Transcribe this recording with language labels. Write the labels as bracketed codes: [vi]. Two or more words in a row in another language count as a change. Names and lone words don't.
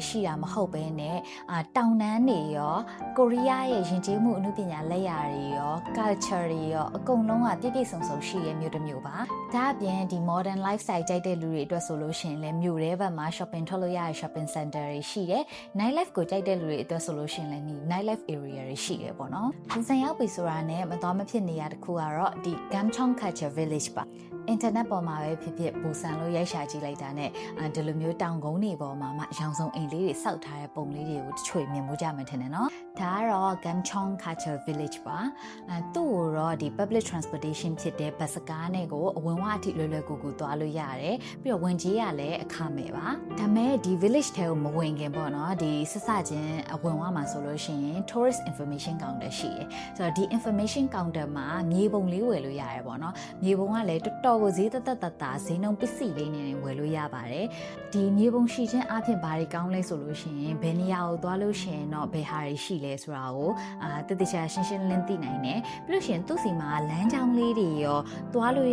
[my] ရှိတာမဟုတ်ဘဲနဲ့တောင်တန်းတွေရောကိုရီးယားရဲ့ယဉ်ကျေးမှုအမှုပညာလက်ရာတွေရော culture တွေရောအကုန်လုံးကပြည့်ပြည့်စုံစုံရှိရဲ့မြို့တစ်မြို့ပါဒါအပြင်ဒီ [en] modern lifestyle [my] ကြိုက်တဲ့လူတွေအတွက်ဆိုလို့ရှိရင်လည်းမြို့ထဲဘက်မှာ shopping ထွက်လို့ရတဲ့ [en] shopping center [my] တွေရှိတယ် [en] night life [my] ကိုကြိုက်တဲ့လူတွေအတွက်ဆိုလို့ရှိရင်လည်းဒီ [en] night life area [my] တွေရှိတယ်ပေါ့နော်ဘူဆန်ရောက်ပြီဆိုတာနဲ့မတော်မဖြစ်နေရတစ်ခုကတော့ဒီ Gamcheong Culture Village ပါအင်တာနက်ပေါ်မှာပဲဖြစ်ဖြစ်ဘူဆန်လို့ရိုက်ရှာကြည့်လိုက်တာနဲ့ဒီလိုမျိုးတောင်ကုန်းတွေပေါ်မှာမှရောင်စုံအိမ်လေးတွေစောက်ထားတဲ့ပုံလေးတွေကိုတချို့မြင်မှုကြမှထင်တယ်နော်ဒါကတော့ Gamcheong Culture Village ပါသူ့ကိုတော့ဒီ [en] public transportation [my] ဖြစ်တဲ့ဘတ်စကားနဲ့ကိုအဝင်ဝအထိလွယ်လွယ်ကူကူသွားလို့ရတယ်ပြီးတော့ဝင်ကြီးရလည်းအခမဲ့ပါဒါ မဲ့ဒီ village ထဲကိုမဝင်ခင်ပေါ့နော်ဒီစစချင်းအဝင်ဝမှာဆိုလို့ရှိရင် [en] tourist information counter [my] ရှိတယ်ဆိုတော့ဒီ [en] information counter [my] မှာမြေပုံလေးဝယ်လို့ရတယ်ပေါ့နော်မြေပုံကလည်းတော်တော်ကိုဈေးသက်ဈေးနှုန်းပစ္စည်းလေးနဲ့ဝယ်လို့ရပါတယ်ဒီမြေပုံ ရှိချင်းအပြင်ဘာတွေကောင်းလဲဆိုလို့ရှိရင်ဘယ်နေရာကိုသွားလို့ရှိရင်တော့ဘယ်ဟာတွေရှိလဲဆိုတာကိုတတိချာရှင်းရှင်းလင်းသိနိုင်တယ်ပြီးလို့ရှိရင်သူ့စီမှာလမ်းကြောင်းလေးတွေရောသွားလို့